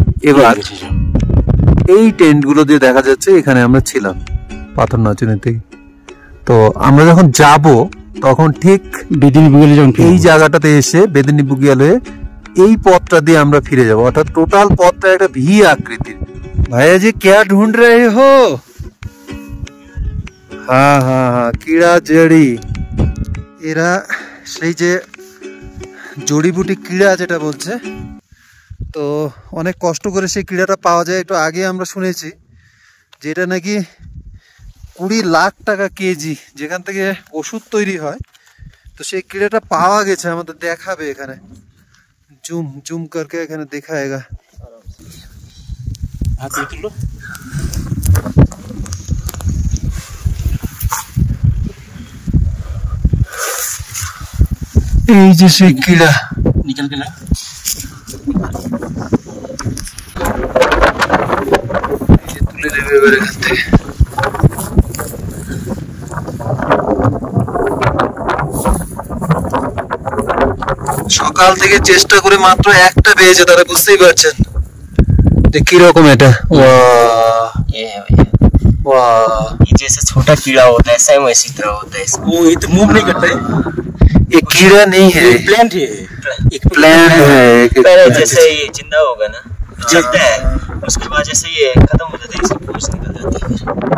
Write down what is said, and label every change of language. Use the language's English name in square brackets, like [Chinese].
[Bangla] এবার এই টেন্ট গুলো দিয়ে দেখা যাচ্ছে এখানে আমরা ছিলাম পাথর নাচুনি থেকে। তো আমরা যখন যাব তখন ঠিক বেদিনী বুগিয়ালে যখন এই জায়গাটাতে এসে বেদিনী বুগিয়ালে এই পথটা দিয়ে আমরা ফিরে যাব, অর্থাৎ টোটাল পথটা একটা ভি আকৃতির। [Hindi] ভাইয়া জি क्या ढूंढ रहे हो? हाँ हाँ हाँ, कीड़ा जड़ी। [Bangla] এরা সেই যে জড়িবুটি কিড়া যেটা বলছে, তো অনেক কষ্ট করে সেই কিড়াটা পাওয়া যায়। একটু আগে আমরা শুনেছি যেটা নাকি 20 লাখ টাকা কেজি, যেখান থেকে ওষুধ তৈরি হয়। তো সেই কিড়াটা পাওয়া গেছে, আমাদের দেখাবে এখানে, [Hindi] জুম জুম করকে [Bangla] এখানে [Hindi] দেখাएगा। [Bangla] এই যে সেই কিড়া [Hindi] निकल गया। [Bangla] তুলে নেবে এবার এখান থেকে। সকাল থেকে চেষ্টা করে মাত্র একটা পেয়েছে, তারা বুঝতেই পারছেন। কিরকম এটা? [Hindi] ये है भैया, ये जैसे छोटा कीड़ा होता है सेम वैसी तरह होता है इसको। वो ये तो मूव नहीं करता है, ये कीड़ा नहीं है, प्लांट है, एक प्लांट है। पहले जैसे ये जिंदा होगा ना, जलता है, उसके बाद जैसे ये खत्म हो जाता है, इसकी पूंछ निकल जाती है फिर।